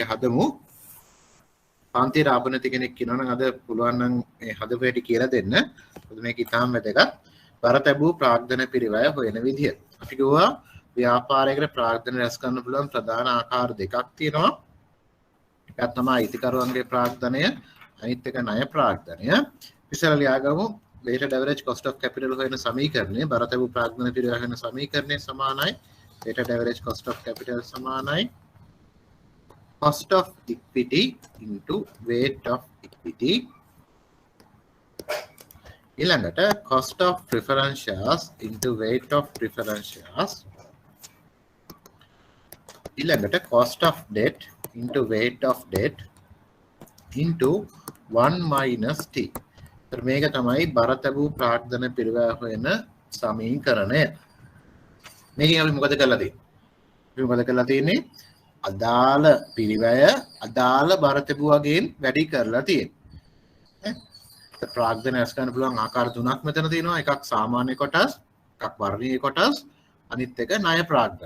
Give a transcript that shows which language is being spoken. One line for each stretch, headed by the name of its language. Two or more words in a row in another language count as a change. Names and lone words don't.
Sinhala: හදමු පන්තියට ආපු නැති කෙනෙක් කියනවනම් අද පුළුවන් නම් මේ හදපු හැටි කියලා දෙන්න මොකද මේක ඉතාම වැදගත් බර තැබූ ප්‍රාග්ධන පිරිවැය හොයන විදිය අපි කිව්වා ව්‍යාපාරයකට ප්‍රාග්ධන රැස් කරන්න පුළුවන් ප්‍රධාන ආකාර දෙකක් තියෙනවා එකක් තමයි අයිතිකරුවන්ගේ ප්‍රාග්ධනය අනිත් එක ණය ප්‍රාග්ධනය ඉස්සර ලියාගමු
English: weighted average cost of capital
Sinhala: හොයන සමීකරණය බර තැබූ ප්‍රාග්ධන පිරිවැය හොයන සමීකරණය සමානයි
English: weighted average cost of capital
Sinhala: සමානයි
English: cost of equity into weight of equity ඊළඟට cost of preference shares into weight of preference shares ඊළඟට cost of debt into weight of debt into 1 minus t
Sinhala: මේක තමයි බර තැබූ ප්‍රාග්ධන පිරිවැය හොයන සමීකරණය මේකෙන් අපි මොකද කරලා තියෙන්නේ අදාළ පිරිවැය අදාළ බර තැබූ වගේන් වැඩි කරලා තියෙන්නේ ප්‍රාග්ධන රැස් කරන්න පුළුවන් ආකාර තුනක් මෙතන තියෙනවා එකක් සාමාන්‍ය කොටස් එකක් වර්ණීය කොටස් අනිත් එක ණය ප්‍රාග්ධන.